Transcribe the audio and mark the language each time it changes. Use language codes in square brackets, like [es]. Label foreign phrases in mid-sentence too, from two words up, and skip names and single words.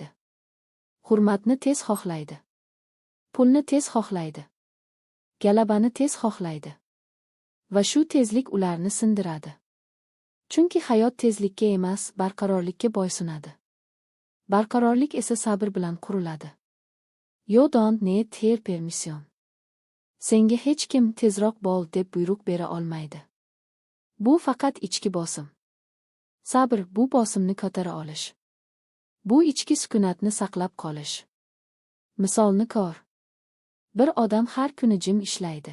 [uz] Hurmatni tez xohlaydi. Pulni tez xohlaydi. Galabani tez xohlaydi. Va shu tezlik ularni sindiradi. Chunki hayot tezlikka emas, barqarorlikka bo'ysunadi. Barqarorlik esa sabr bilan quriladi. [en] You don't need their permission. [uz] Senga hech kim tezroq bo'l deb buyruq bera olmaydi. Bu faqat ichki bosim. Sabr bu bosimni ko'tara olish. Bu ichki sukunatni saqlab qolish. Misolni ko'r. Bir odam har kuni jim ishlaydi.